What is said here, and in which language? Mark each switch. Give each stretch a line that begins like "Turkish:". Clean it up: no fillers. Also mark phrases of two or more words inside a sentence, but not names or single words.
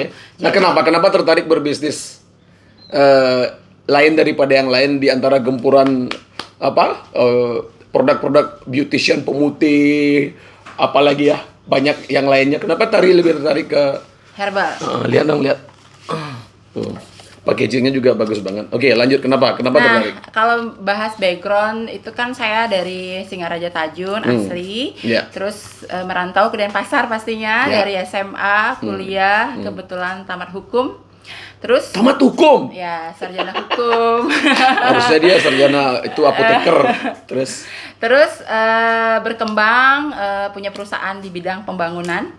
Indonesian: Nah, kenapa tertarik berbisnis lain daripada yang lain di antara gempuran produk-produk beautician, pemutih, apalagi ya, banyak yang lainnya. Kenapa lebih tertarik ke Herbal. lihat dong, lihat. Tuh. Packagingnya juga bagus banget. Oke, lanjut. Kenapa tertarik? Kalau bahas background itu kan saya dari Singaraja Tajun asli, terus merantau ke Denpasar pastinya dari SMA, kuliah, kebetulan tamat hukum. Terus tamat hukum? Ya, sarjana hukum. Harusnya dia sarjana itu apoteker. Terus berkembang punya perusahaan di bidang pembangunan.